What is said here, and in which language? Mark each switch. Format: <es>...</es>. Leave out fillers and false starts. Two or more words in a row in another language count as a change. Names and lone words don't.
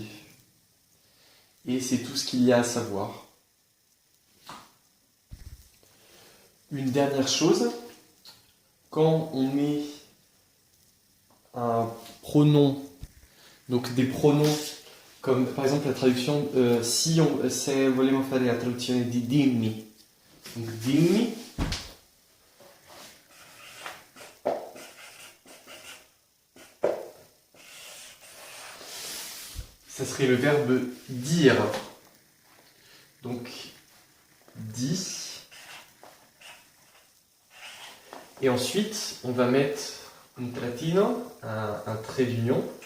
<fr>Et c'est tout ce qu'il y a à savoir. Une dernière chose, quand on met un pronoms, donc des pronoms comme par exemple la traduction,</fr> <it>se vogliamo fare la traduzione di dimmi, donc dimmi,</it> <fr>ça serait le verbe dire, donc dis. Et ensuite, on va mettre</fr> <it>un trattino,</it> <fr>un trait d'union.</fr>